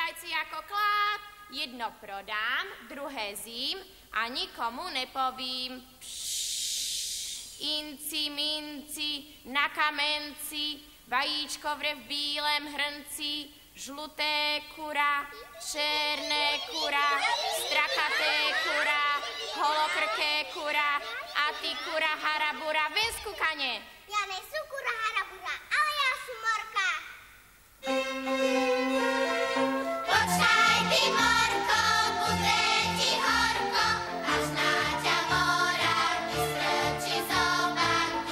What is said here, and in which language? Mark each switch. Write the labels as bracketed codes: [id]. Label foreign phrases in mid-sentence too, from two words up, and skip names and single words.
[sk] si ako kláp. [cs] Jedno prodám, druhé zím a nikomu nepovím. Inci, minci, na kamenci, vajíčko vre v bílém hrnci, žluté kura, černé kura, strakaté kura, holokrké kura a ty kura harabura, ven z kukane. [sk] Ja nejsú kura harabura, ale ja sú morka. Počkaj ty, morko, bude ti horko, až na ťa mora vystrčí zobák tu.